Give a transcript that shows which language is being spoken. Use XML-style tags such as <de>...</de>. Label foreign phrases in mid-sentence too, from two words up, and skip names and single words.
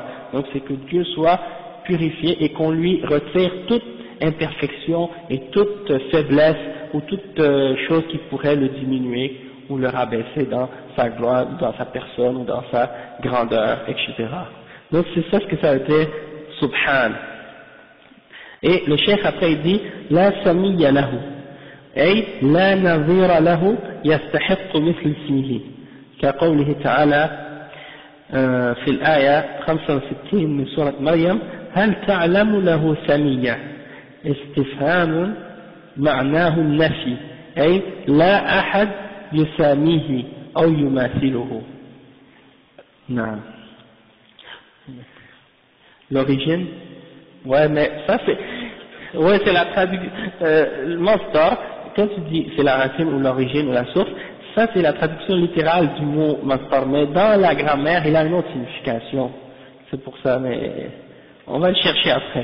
<fr>Donc c'est que Dieu soit purifié et qu'on lui retire toute imperfection et toute faiblesse ou toute chose qui pourrait le diminuer ou le rabaisser dans sa gloire, dans sa personne ou dans sa grandeur, etc. Donc c'est ça ce que ça veut dire subhan. Et le cheikh après il dit</fr> <ar>لا سمي له أي لا نظير له يستحق مثل اسمه كقوله تعالى في الآية 65 من سورة مريم هل تعلم له سمية استفهام معناه النفي أي لا أحد يساميه أو يماثله. نعم.</ar> <fr>L'origine, ouais, mais ça c'est, ouais, c'est la traduction, le masdar, quand tu dis c'est la racine ou l'origine ou la source, ça c'est la traduction littérale du mot masdar, mais dans la grammaire il a une autre signification, c'est pour ça, mais on va le chercher après.</fr>